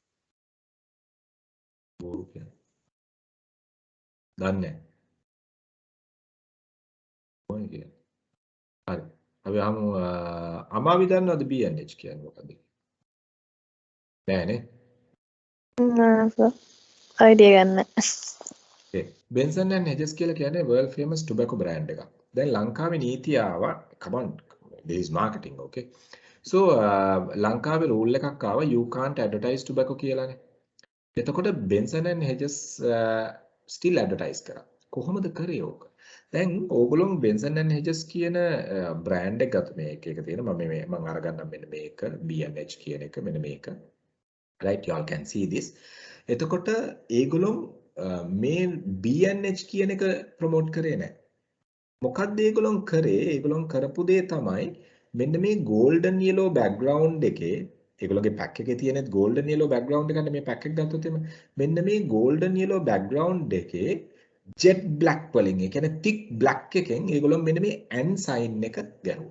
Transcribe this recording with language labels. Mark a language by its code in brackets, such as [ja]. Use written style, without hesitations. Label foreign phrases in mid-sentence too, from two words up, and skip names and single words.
[si] බෝරු කියන්නේ. දන්නේ නැහැ. මොකද කියන්නේ? හරි. අපි අහමු අමාවි දන්නවද BNH කියන්නේ මොකද්ද? නෑනේ. නෑ සර්. අයිඩියා ගන්න. Okay. Benson and Hedges කියලා කියන්නේ [en] world famous tobacco brand [si] එකක්. දැන් ලංකාවේ නීතිය ආවා [en] come on this is marketing okay. [si] So ලංකාවේ rule එකක් ආවා [en] you can't advertise tobacco [si] කියලානේ. එතකොට Benson and Hedges [en] still advertise [si] කරා. කොහොමද කරේ ඕක? දැන් ඕගොල්ලෝ Benson and Hedges කියන brand එක ගත්ත මේක තියෙන මම අරගන්නම් මෙන්න මේක B&H කියන එක මෙන්න මේක. [en] Right you all can see this. [si] එතකොට ඒගොල්ලෝ මේ B&H කියන එක ප්‍රොමෝට් කරේ නැහැ. මොකක්ද ඒගොල්ලෝ කරේ? ඒගොල්ලෝ කරපු දේ තමයි මෙන්න මේ [en] golden yellow background [si] එකේ ඒගොල්ලෝගේ පැක් එකේ තියෙන [en] golden yellow background [si] එකකට මේ පැක් එක ගත්තොත් එimhe මෙන්න මේ [en] golden yellow background [si] එකේ [en] jet black [si] වලින් ඒ කියන්නේ [en] thick black [si] එකෙන් ඒගොල්ලෝ මෙන්න මේ [en] and sign [si] එක ගැහුවා.